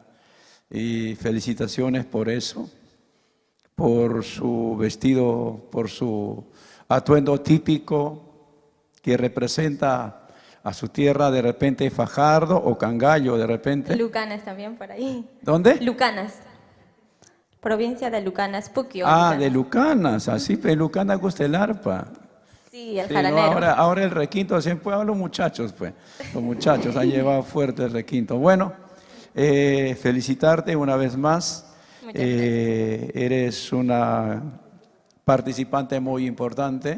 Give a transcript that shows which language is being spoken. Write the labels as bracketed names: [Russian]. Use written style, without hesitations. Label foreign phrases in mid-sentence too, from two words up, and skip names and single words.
[Spanish] Y felicitaciones por eso, por su vestido, por su atuendo típico que representa a su tierra, de repente Fajardo o Cangallo, de repente. Lucanas también por ahí. ¿Dónde? Lucanas. Provincia de Lucanas, Puquio. Ah, de Lucanas, así, pero Lucanas gusta el arpa. Sí, el Sí, jaranero. no, ahora el requinto, siempre a los muchachos, pues. Los muchachos han llevado fuerte el requinto. Bueno, felicitarte una vez más. Eres una participante muy importante.